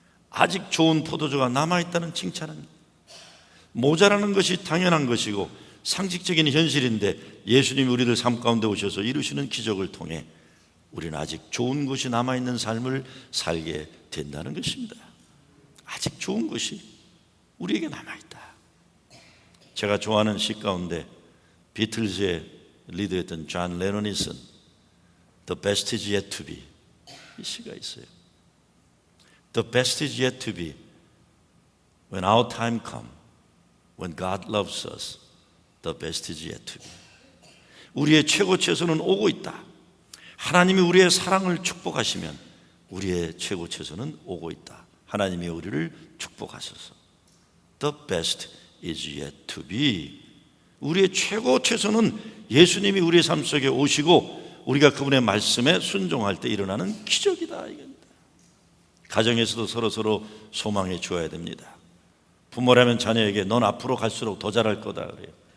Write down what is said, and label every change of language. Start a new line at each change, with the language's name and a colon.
Korean: 아직 좋은 포도주가 남아있다는 칭찬은 모자라는 것이 당연한 것이고 상식적인 현실인데, 예수님이 우리들 삶 가운데 오셔서 이루시는 기적을 통해 우리는 아직 좋은 것이 남아있는 삶을 살게 된다는 것입니다. 아직 좋은 것이 우리에게 남아있다. 제가 좋아하는 시 가운데 비틀즈의 리더였던 존 레논이 쓴
English: The best is yet to be,
Korean: 이 시가 있어요.
English: The best is yet to be. When our time comes, when God loves us, the best is yet to be.
Korean: 우리의 최고 최선은 오고 있다. 하나님이 우리의 사랑을 축복하시면 우리의 최고 최선은 오고 있다. 하나님이 우리를 축복하셔서
English: The best is yet to be.
Korean: 우리의 최고 최선은 예수님이 우리의 삶 속에 오시고 우리가 그분의 말씀에 순종할 때 일어나는 기적이다 이겁니다. 가정에서도 서로 소망해 주어야 됩니다. 부모라면 자녀에게 넌 앞으로 갈수록 더 잘할 거다 그래요.